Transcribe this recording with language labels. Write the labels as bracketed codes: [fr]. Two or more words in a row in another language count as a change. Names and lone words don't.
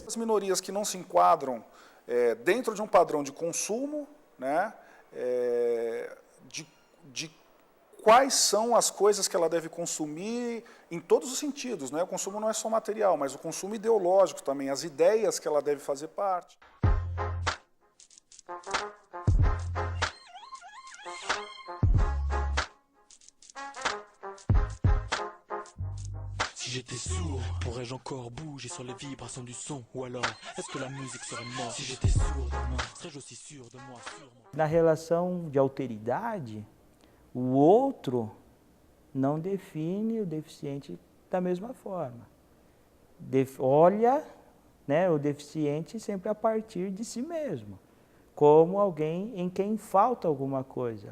[pt] As minorias que não se enquadram dentro de um padrão de consumo, de quais são as coisas que ela deve consumir em todos os sentidos. O consumo não é só material, mas o consumo ideológico também, as ideias que ela deve fazer parte. [fr] Si j'étais sourd, pourrais-je encore bouger sur les vibrations du son? Ou alors, est-ce que la musique serait morte? Si j'étais sourd demain, serais-je aussi sûr de moi, sûrement? [pt] Na relação de alteridade, o outro não define o deficiente da mesma forma. Olha, o deficiente sempre a partir de si mesmo, como alguém em quem falta alguma coisa.